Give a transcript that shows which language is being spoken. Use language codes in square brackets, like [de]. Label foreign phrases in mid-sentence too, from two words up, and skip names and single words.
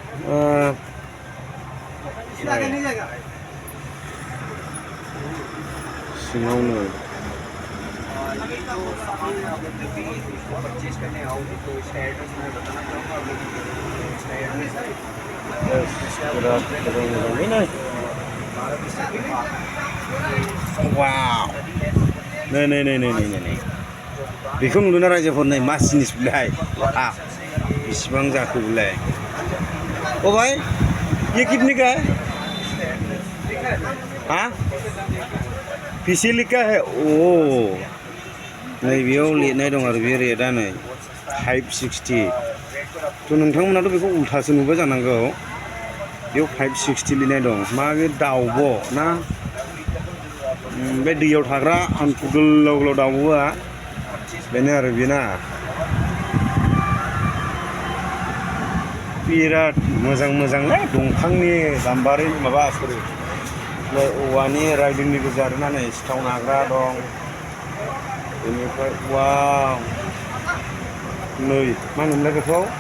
[brx] सिङावनो बिराद मोजाङै नै वाव नै नै नै नै नै नै बेखौ नुदोंना रायजोफोर नै मा जिनिस बिलाय बेसेबां जाखो बिलाय [hi] ओ भाई ये कितने का है हाँ पिसिलिका है [brx] ओ नै बेयाव लिरनाय दं आरो बे रेटआ नै 560 थ' नोंथांमोनाथ' बेखौ उल्थासो नुबाय जानांगौ बेयाव 560 लिरनाय दं मा बे दाउब' ना बे दैयाव थाग्रा हान्थु गोलाव गोलाव दाउब'आ बेनो आरो बेना बिराद मोजां मोजांलै दंफांनि गाम्बारि माबा सरि औवानि राइदोंनि गोजा आरोना नै सिथाव नाग्रा दं बेनिफ्राय वाव नै मा होनोमोनलाय बेखौ